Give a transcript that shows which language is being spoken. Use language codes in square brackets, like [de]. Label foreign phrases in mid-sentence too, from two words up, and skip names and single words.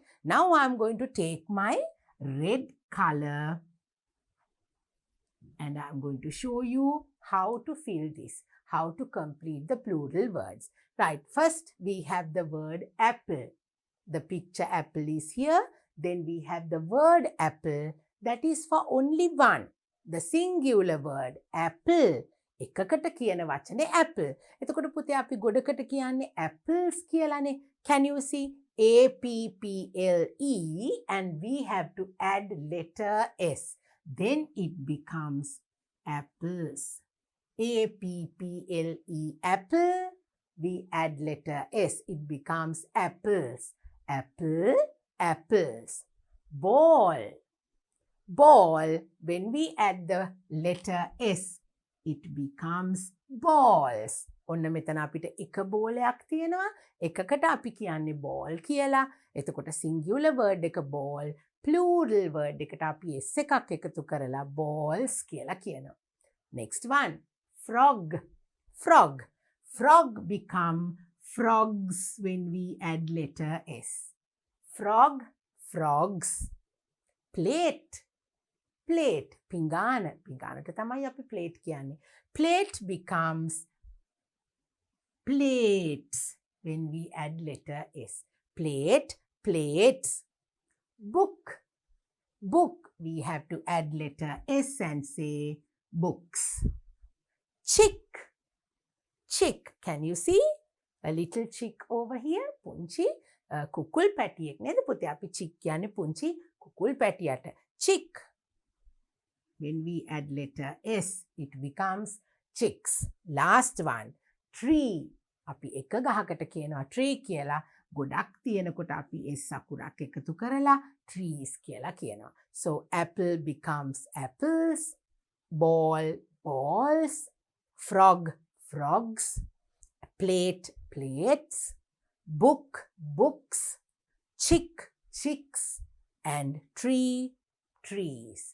[en] Now I'm going to take my red color and I'm going to show you how to fill this, how to complete the plural words. Right, first we have the word apple. The picture apple is here. Then we have the word apple, that is for only one. The singular word apple. [si] එකකට කියන වචනේ apple. එතකොට පුතේ අපි ගොඩකට කියන්නේ apples කියලානේ. [en] Can you see? A-P-P-L-E, and we have to add letter S. Then it becomes apples. A-P-P-L-E, apple. We add letter S. It becomes apples. Apple, apples. Ball. Ball, when we add the letter S, it becomes balls. [si] ඔන්න මෙතන අපිට එක බෝලයක් තියෙනවා. එකකට අපි කියන්නේ ball කියලා. එතකොට [en] singular word [si] එක ball, [en] plural word [si] එකට අපි S එකක් එකතු කරලා balls කියලා කියනවා. [en] Next one, frog. Frog. Frog become frogs when we add letter S. Frog, frogs. Plate. Plate. [si] පිඟාන. පිඟානට තමයි අපි plate කියන්නේ. [en] Plate becomes plates when we add letter S. Plate, plates. Book. Book. We have to add letter S and say books. Chick. Chick. Can you see? A little chick over here. [si] පුංචි කුකුල් පැටියෙක් නේද පුතේ? අපි chick කියන්නේ පුංචි කුකුල් පැටියට. [en] Chick. When we add letter S, it becomes chicks. Last one, tree. [si] අපි එක ගහකට කියනවා tree කියලා. ගොඩක් තියෙනකොට අපි S අකුරක් එකතු කරලා trees කියලා කියනවා. [en] So apple becomes apples, ball, balls, frog, frogs, plate, plates, book, books, chick, chicks, and tree, trees.